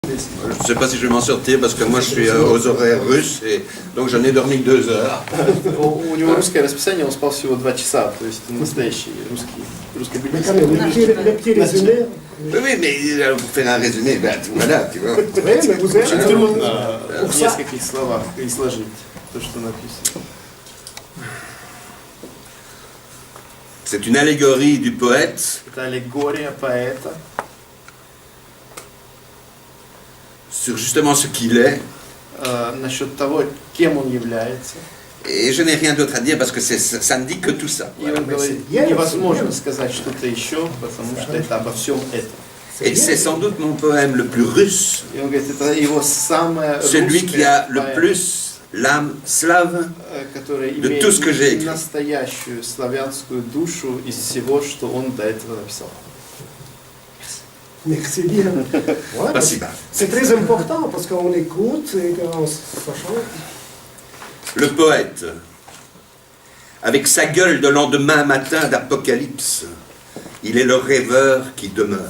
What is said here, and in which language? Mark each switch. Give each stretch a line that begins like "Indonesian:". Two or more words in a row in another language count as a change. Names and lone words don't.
French: Je ne sais pas si je vais m'en sortir parce que moi je suis aux horaires russes et donc j'en ai dormi que 2 heures.
Russian: У него русское расписание, он спал всего 2 часа, то есть настоящий русский буддист.
French: Oui, mais pour faire un résumé, ben, voilà, tu vois.
Russian: Очень трудно в нескольких словах изложить то, что написано.
French: C'est une allégorie du poète
Russian: Это аллегория поэта
French: sur justement ce qu'il est.
Russian: Насчет того, кем он является.
French: Et je n'ai rien d'autre à dire parce que ça ne dit que tout ça.
Russian: И он говорит, невозможно сказать что-то еще, потому что это обо всем этом.
French: Et c'est sans doute mon poème le plus russe,
Russian: И он говорит, это его самое
French: celui qui a le plus l'âme slave
Russian: который
French: de tout ce que j'ai
Russian: имеет
French: écrit.
Russian: настоящую славянскую душу из всего, что он до этого написал.
French: Merci bien. Ouais, Pas si mal. c'est très important parce qu'on écoute et qu'on ça change. Le poète, avec sa gueule de lendemain matin d'apocalypse, il est le rêveur qui demeure.